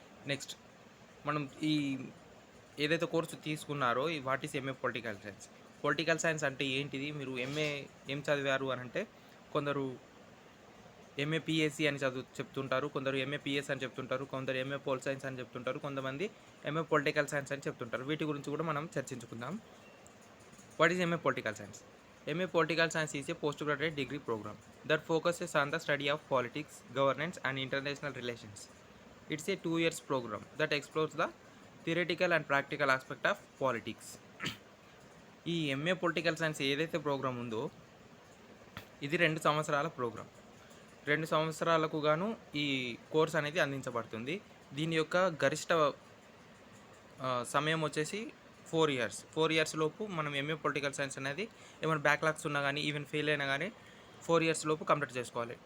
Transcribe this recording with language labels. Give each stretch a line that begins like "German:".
Telugu: Next మనం ఈ ఏదైతే కోర్సు తీసుకున్నారో
English: What is MA political science.
Telugu: Political science అంటే ఏంటిది? మీరు ఎంఏ ఏం చదివారు అని అంటే కొందరు ఎంఏ పిఎస్సి అని చెప్తుంటారు, కొందరు ఎంఏ పిఎస్ అని చెప్తుంటారు, కొందరు ఎంఏ పోల్ సైన్స్ అని చెప్తుంటారు, కొంతమంది ఎంఏ పొలిటికల్ సైన్స్ అని చెప్తుంటారు. వీటి గురించి కూడా మనం చర్చించుకుందాం.
English: What is MA political science? MA Political Science is a postgraduate degree program that focuses on the study of politics, governance and international relations. It's a 2 years program that explores the theoretical and practical aspect of politics.
Telugu: ఈ MA political science ఏదైతే programme ఉందో ఇది 2 సంవత్సరాల programme. 2 సంవత్సరాలకు గాను ఈ course అనేది అందించబడుతుంది. దీని యొక్క గరిష్ట సమయం వచ్చేసి 4 years. 4 years లోపు మనం ఎంఏ పొలిటికల్ సైన్స్ అనేది ఏమైనా బ్యాక్లాగ్స్ ఉన్నా కానీ, ఈవెన్ ఫెయిల్ అయినా కానీ 4 years లోపు కంప్లీట్ చేసుకోవాలి.